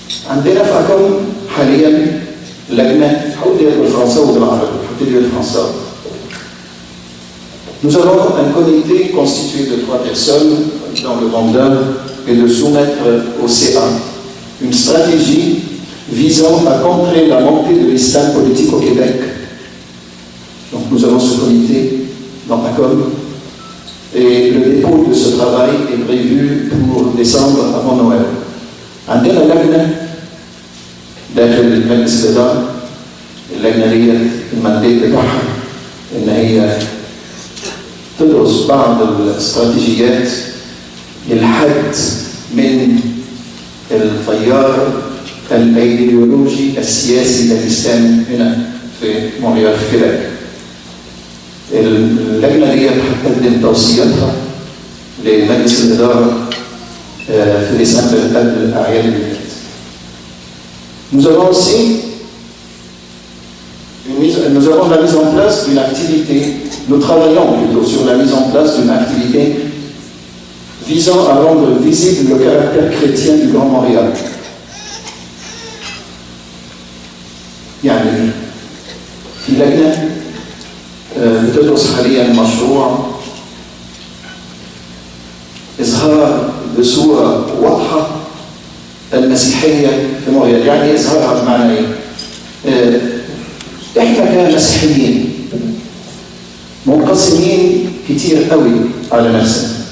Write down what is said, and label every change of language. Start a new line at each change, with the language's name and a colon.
Arabic: عندنا في ACCOM حاليا لجنه هقول بالفرنساوي وبالعربي، هبتدي بالفرنساوي.
French: Nous avons un comité constitué de 3 personnes dans le mandat et de soumettre au CA une stratégie visant à contrer la montée de l'islam politique au Québec. Donc nous avons ce comité dans ACCOM et le dépôt de ce travail est prévu pour décembre avant Noël.
Arabic: عندنا لجنة داخل المجلس الإداري. اللجنة دي المندات بتاعها إن هي تدرس بعض الاستراتيجيات للحد من التيار الايديولوجي السياسي للإسلام هنا في مونريال في كيبيك. اللجنة دي هتقدم توصياتها لمجلس الإدارة في ديسمبر قبل أعياد الميلاد.
French: Nous avons aussi nous avons la mise en place d'une activité, nous travaillons plutôt sur la mise en place d'une activité visant à rendre visible le caractère chrétien du Grand Montréal.
Arabic: يعني في لجنة بتدرس حاليا مشروع إظهار بصورة واضحة المسيحية في مونريال. يعني إظهارها بمعنى إيه؟ إحنا كمسيحيين منقسمين كتير قوي على نفسنا.